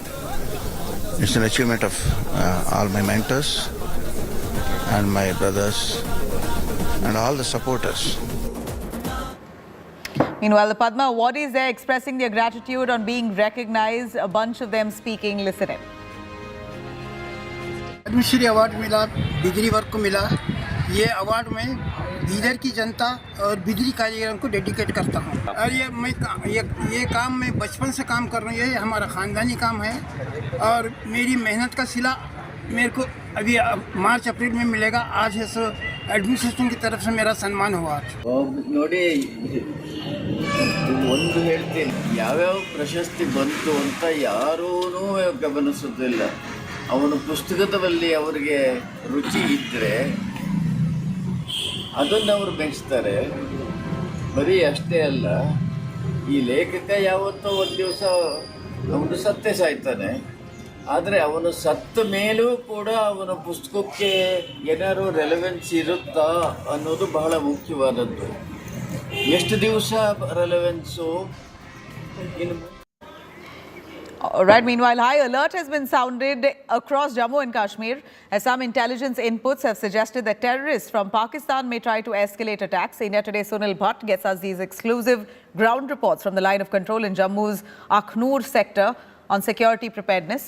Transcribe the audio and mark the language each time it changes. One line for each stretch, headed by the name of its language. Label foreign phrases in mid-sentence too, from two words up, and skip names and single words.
English: It's an achievement of all my mentors and my brothers and all the supporters. Meanwhile, the Padma awardees there expressing their gratitude on being recognized. A bunch of them speaking. Listen in.
Hindi: पद्मश्री अवार्ड मिला, बिजली वर्ग को मिला। ये अवार्ड मैं बीदर की जनता और बिजली कारीगरों को डेडिकेट करता हूँ। और ये काम मैं बचपन से काम कर रहा हूँ। ये हमारा ख़ानदानी काम है और मेरी मेहनत का सिला मेरे को अभी मार्च अप्रैल में मिलेगा। आज है सो एडमिनिस्ट्रेशन की तरफ से मेरा सम्मान हुआ।
Kannada: ನೋಡಿ ಒಂದು ಹೇಳ್ತೀನಿ, ಯಾವ್ಯಾವ ಪ್ರಶಸ್ತಿ ಬಂತು ಅಂತ ಯಾರೂ ಗಮನಿಸೋದಿಲ್ಲ. ಅವನು ಪುಸ್ತಕದಲ್ಲಿ ಅವರಿಗೆ ರುಚಿ ಇದ್ದರೆ ಅದನ್ನು ಅವರು ಮೆಚ್ತಾರೆ. ಬರೀ ಅಷ್ಟೇ ಅಲ್ಲ, ಈ ಲೇಖಕ ಯಾವತ್ತೋ ಒಂದು ದಿವಸ ಅವನು ಸತ್ತೇ ಸಾಯ್ತಾನೆ. ಆದರೆ ಅವನು ಸತ್ತ ಮೇಲೂ ಕೂಡ ಅವನ ಪುಸ್ತಕಕ್ಕೆ ಏನಾದ್ರು ರೆಲೆವೆನ್ಸ್ ಇರುತ್ತಾ ಅನ್ನೋದು ಬಹಳ ಮುಖ್ಯವಾದದ್ದು. ಎಷ್ಟು ದಿವಸ ರೆಲೆವೆನ್ಸು ಇನ್ನು.
English: All right. Meanwhile, high alert has been sounded across Jammu and Kashmir as some intelligence inputs have suggested that terrorists from Pakistan may try to escalate attacks. India Today's Sunil Bhatt gets us these exclusive ground reports from the line of control in Jammu's Akhnur sector on security preparedness.